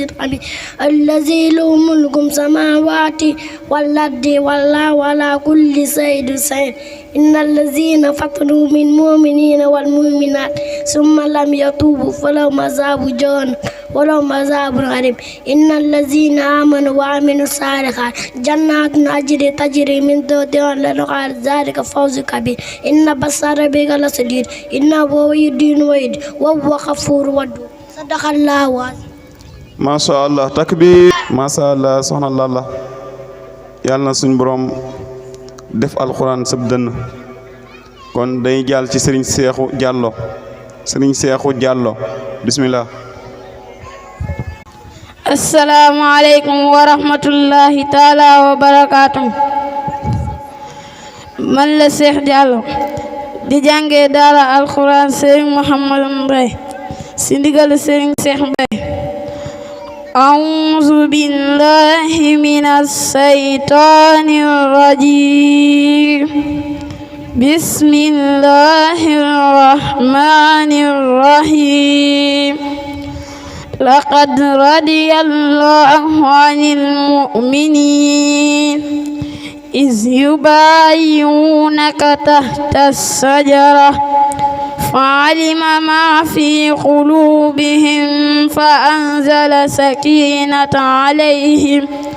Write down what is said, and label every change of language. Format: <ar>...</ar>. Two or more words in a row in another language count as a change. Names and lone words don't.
<ar>الحميد الذي له ملك السماوات والأرض والله على كل شيء شهيد إن الذين فتنوا من المؤمنين والمؤمنات ثم لم يتوبوا فلهم عذاب جهنم ولهم عذاب أليم إن الذين آمنوا وعملوا الصالحات جنات أجر تجري من تحتها الأنهار ذلك فوز كبير إن بطش ربك لشديد إنه هو يدين ويد وهو غفور ودود صدق الله العظيم ما شاء الله</ar> <wo>takbir</wo> <ar>ما شاء الله</ar> <wo>soxna Lalla yàlla na suñu borom def alxuraan sab dënn kon day jàll ci Serigne Cheikhou Diallo Serigne Cheikhou Diallo bismillah</wo> <ar>السلام عليكم ورحمة الله تعالى وبركاته</ar> <wo>man la Cheikh Diallo di jàngee daara alxuraan Serigne Mouhamadou Mbaye si ndigal Serigne Cheikh Mbaye</wo> <ar>أعوذ بالله من الشيطان الرجيم بسم الله الرحمن الرحيم لقد رضي الله عن المؤمنين إذ يبايعونك تحت الشجرة فعلم ما في قلوبهم فأنزل سكينة عليهم</ar>